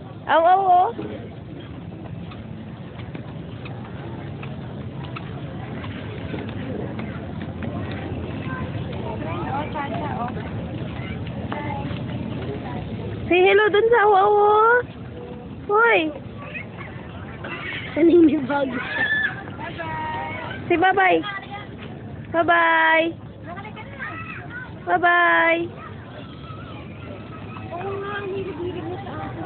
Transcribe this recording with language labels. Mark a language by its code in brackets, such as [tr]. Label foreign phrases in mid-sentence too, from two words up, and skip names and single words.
[en] Aw, aw, oh. Say hello [tl] dun sa [en] aw, aw, oh. Hoy. [tl] Naninibag. [en] Say bye-bye. Bye-bye. Bye-bye. [tl] Oo nga, ang hilig-hilig mo sa akin.